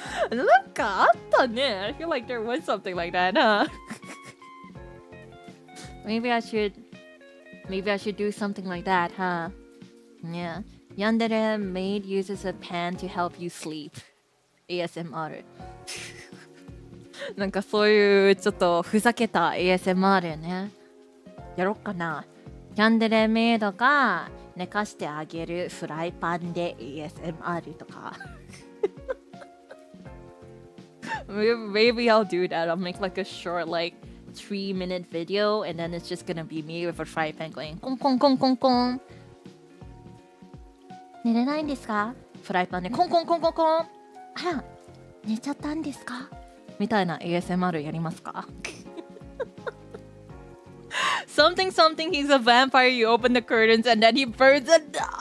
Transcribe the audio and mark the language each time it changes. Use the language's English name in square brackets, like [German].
[English] Look, I feel like there was something like that, huh? Maybe I should do something like that, huh? Yeah. Yandere Maid uses a pan to help you sleep. ASMR. [Japanese] なんかそういうちょっとふざけた ASMR ね。やろっかな。ヤンデレメイドが寝かしてあげるフライパンで ASMR とか。 [English] Maybe I'll do that. I'll make like a short, like 3-minute video, and then it's just gonna be me with a fry pan going コンコンコンコンコン。 [Japanese] 寝れないんですか？フライパンでコンコンコンコンコン。あら、寝ちゃったんですか？みたいな ASMR やりますか？ [English] Something, he's a vampire, you open the curtains and then he burns it.